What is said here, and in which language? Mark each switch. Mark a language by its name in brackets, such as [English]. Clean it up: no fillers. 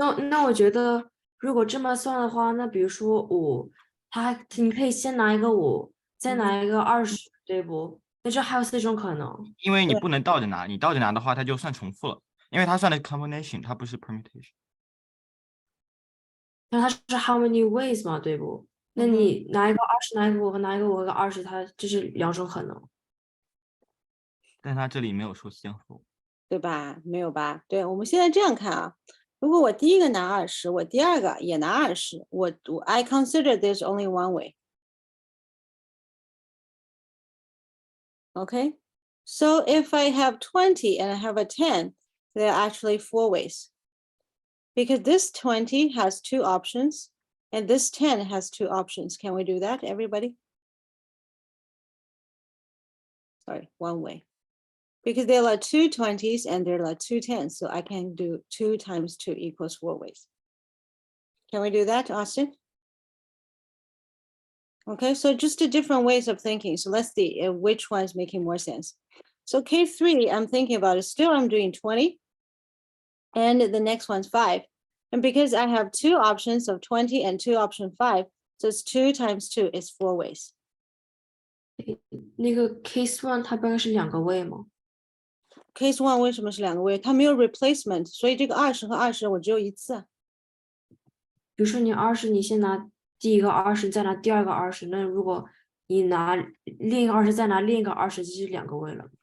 [Chinese] 那我觉得，如果这么算的话，那比如说5，你可以先拿一个5，再拿一个20，对不？那这还有4种可能。对因为你不能倒着拿，你倒着拿的话，它就算重复了，因为它算的是 combination，它不是 permutation。那它是 [English] how many ways [Chinese] 嘛，对不？那嗯哼你拿一个20，拿一个5和拿一个5和20，它这是2种可能。但它这里没有说先后。对吧？没有吧？对，我们现在这样看啊，如果我第一个拿20，我第二个也拿20，我 [English] I consider there's only one way. Okay, so if I have 20 and I have a 10, there are actually 4 ways. Because this 20 has 2 options and this 10 has 2 options. Can we do that, everybody? Sorry, one way. Because there are 2 20s and there are 2 10s, so I can do 2 times 2 equals 4 ways. Can we do that, Austin? Okay, so just the different ways of thinking. So let's see which one is making more sense. So K3, I'm thinking about it. Still, I'm doing 20. And the next one's 5. And because I have 2 options of 20 and 2 option 5, so it's 2 times 2 is 4 ways. [Chinese] 那个 case one 它不应该是2个位吗？ Case 1为什么是2个位？它没有 replacement，所以这个20和20我只有一次啊。比如说你20，你先拿第一个20，再拿第二个20，那如果你拿另一个20，再拿另一个20，这是2个位了。